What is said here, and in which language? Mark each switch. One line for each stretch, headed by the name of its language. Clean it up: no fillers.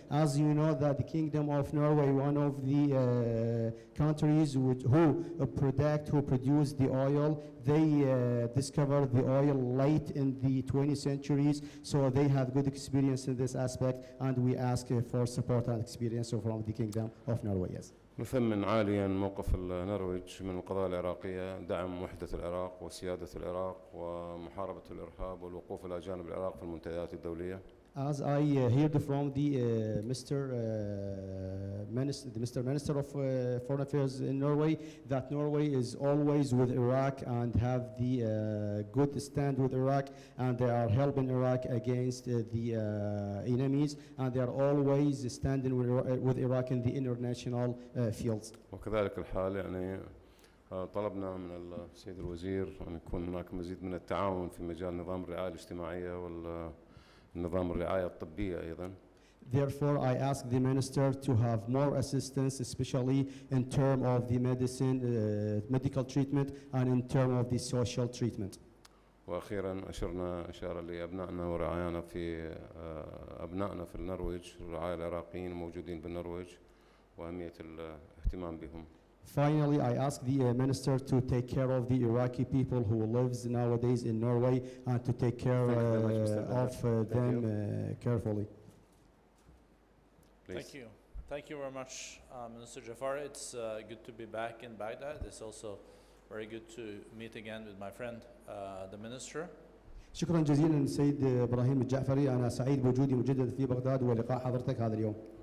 English: As you know that the Kingdom of Norway, one of the countries who produce the oil, they discovered the oil late in the 20th centuries, so they have good experience in this aspect, and we ask for support and experience from the Kingdom of Norway. Yes.
Arabic: نثمن عاليا موقف النرويج من القضايا العراقية، دعم وحدة العراق وسيادة العراق ومحاربة الإرهاب والوقوف إلى جانب العراق في المنتديات الدولية.
English: As I heard from the Mr. Minister of Foreign Affairs in Norway, that Norway is always with Iraq and have the good stand with Iraq, and they are helping Iraq against the enemies, and they are always standing with Iraq in the international fields.
Arabic: وكذلك الحال يعني طلبنا من السيد الوزير أن يكون هناك مزيد من التعاون في مجال نظام الرعاية الاجتماعية نظام الرعاية الطبية أيضا.
English: Therefore, I ask the minister to have more assistance, especially in terms of the medical treatment and in terms of the social treatment.
Arabic: وأخيرا أشرنا لأبنائنا ورعايانا في أبنائنا في النرويج، الرعايا العراقيين الموجودين بالنرويج وأهمية الاهتمام بهم.
English: Finally, I ask the minister to take care of the Iraqi people who lives nowadays in Norway and to take care of them carefully. Please. Thank you. Thank you very much, Minister Jafari. It's good to be back in Baghdad. It's also very good to meet again with my friend, the minister.
Arabic: شكرا جزيلا السيد براهيم الجعفري. أنا سعيد بوجودي مجددا في بغداد ولقاء حضرتك هذا اليوم.